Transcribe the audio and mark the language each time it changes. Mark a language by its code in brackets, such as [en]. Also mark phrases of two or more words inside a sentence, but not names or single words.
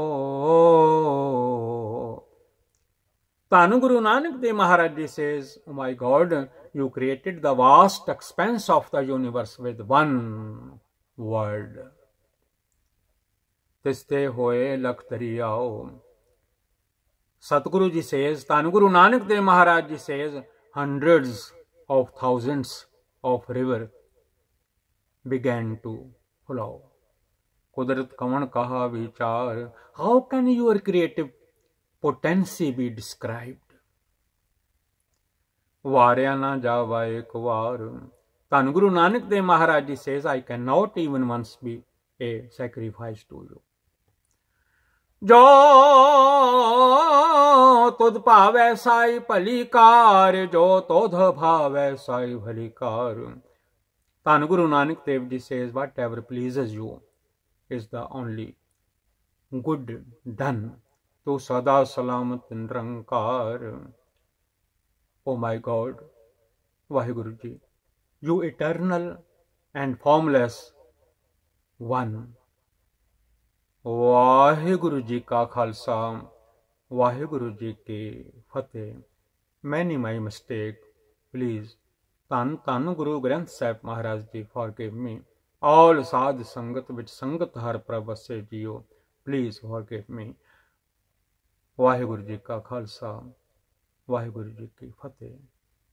[en] Dhanu Guru Nanak Dev Maharaj Ji says, oh my God, you created the vast expanse of the universe with one word। [pa] ਤਿਸਤੇ ਹੋਏ ਲਖ ਦਰੀਆਉ। [en] Satguru Ji says, Dhanu Guru Nanak Dev Maharaj Ji says, hundreds of thousands of rivers began to flow। [pa] ਕੁਦਰਤਿ ਕਵਣ ਕਹਾ ਵੀਚਾਰੁ, [en] how can your creative potency be described। [pa] ਵਾਰਿਆ ਨ ਜਾਵਾ ਏਕ ਵਾਰ। ਧੰਨ ਗੁਰੂ ਨਾਨਕ ਦੇਵ ਮਹਾਰਾਜ ਜੀ [en] says, I cannot even once be a sacrifice to you। [pa] ਜੋ ਤੁਧੁ ਭਾਵੈ ਸਾਈ ਭਲੀ ਕਾਰ, ਜੋ ਤੁਧੁ ਭਾਵੈ ਸਾਈ ਭਲੀ ਕਾਰ। ਧੰਨ ਗੁਰੂ ਨਾਨਕ ਦੇਵ ਜੀ [en] says, whatever pleases you is the only good done। [pa] ਤੋ ਸਦਾ ਸਲਾਮਤਿ ਨਿਰੰਕਾਰ। [en] Oh my God, Vaheguru Ji, you eternal and formless one। [pa] ਵਾਹਿਗੁਰੂ ਜੀ ਕਾ ਖਾਲਸਾ, ਵਾਹਿਗੁਰੂ ਜੀ ਕੀ ਫਤਿਹ। [en] Many my mistake, please [pa] ਧੰਨ ਧੰਨ ਗੁਰੂ ਗ੍ਰੰਥ ਸਾਹਿਬ ਮਹਾਰਾਜ ਜੀ [en] forgive me। [pa] all ਸਾਧ ਸੰਗਤ ਵਿੱਚ ਸੰਗਤ ਹਰ ਪ੍ਰਭ ਵਸੇ ਜੀਓ, [en] please forgive me। [pa] ਵਾਹਿਗੁਰੂ ਜੀ ਕਾ ਖਾਲਸਾ, ਵਾਹਿਗੁਰੂ ਜੀ ਕੀ ਫਤਿਹ।